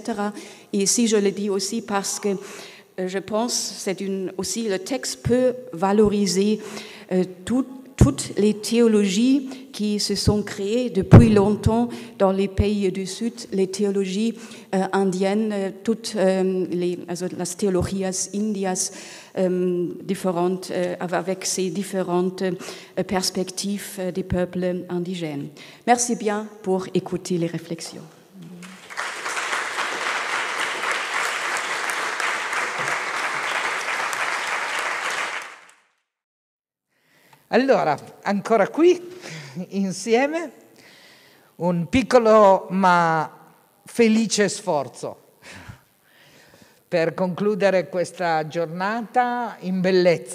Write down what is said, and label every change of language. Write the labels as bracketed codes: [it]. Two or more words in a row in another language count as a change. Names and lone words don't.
[fr] Et ici, je le dis aussi parce que je pense que aussi le texte peut valoriser toutes les théologies qui se sont créées depuis longtemps dans les pays du Sud, les théologies indiennes, toutes [es] las teologías indias [fr] différentes, avec ces différentes perspectives des peuples indigènes. Merci bien pour écouter les réflexions. [it] Allora, ancora qui, insieme, un piccolo ma felice sforzo per concludere questa giornata in bellezza.